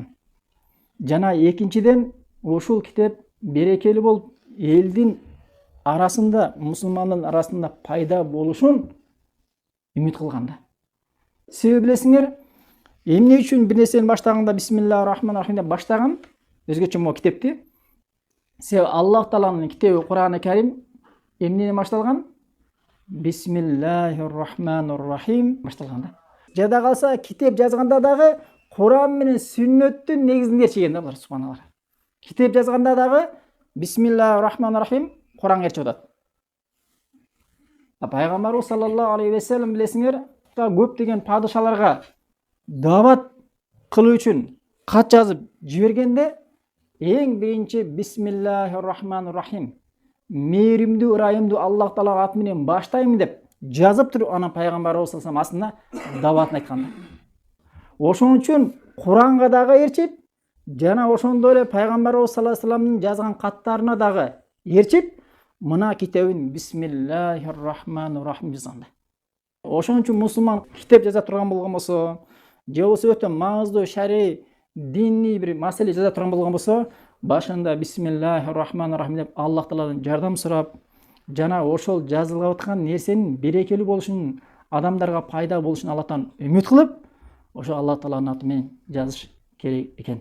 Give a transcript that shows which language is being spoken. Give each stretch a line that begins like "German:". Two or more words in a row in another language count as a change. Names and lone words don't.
Kyrgyz: Жана экинчиден ошол китеп берекелүү болуп, элдин арасында, мусулмандын арасында пайда болушун үмүт кылган да. Себеби билесиңер, эмне үчүн бир нерсени баштаганда Бисмиллахир-рахманир-рахим деп баштаган? Өзгөчө могу китепти. Себеби Аллах Тааланын китеби Кур'ан-ы Карим эмнеден башталган? Бисмиллахир-рахманир-рахим башталган да. Жада калса китеп жазганда дагы Кур'ан менен сүннөттүн негизинде чеген да булар, субханаллах. Китеп жазганда дагы Бисмиллахир-рахманир-рахим Кур'ан керчип атат. Пайгамбарыбыз саллаллаху алейхи ва саллям билесиңер, көптөгөн падышаларга дават кылуу үчүн кат жазып жибергенде эң биринчи Бисмиллахир-рахманир-рахим, мээримдүү, ырайымдуу Аллах Тааланын аты менен баштайм деп жазып туруп анан пайгамбарыбыз саллаллаху алейхи ва саллям астына даватын айткан. Ошон үчүн Куранга дагы ээрчип, жана ошондой эле пайгамбарыбыз саллаллаху алейхи ва салламдын жазган каттарына дагы ээрчип, мына китебин Бисмиллахир-рахманир-рахим жазган. Ошон үчүн мусулман китеп жаза турган болгон болсо, же болбосо өтө маңыздуу шари диний бир маселе жаза турган болгон болсо, башында Бисмиллахир-рахманир-рахим деп Аллах Тааладан жардам сурап, жана ошол жазылып аткан нерсенин берекелүү болушун, адамдарга пайда болушун Аллахтан үмүт кылып, ошо Аллах Тааланын аты менен жазыш керек экен.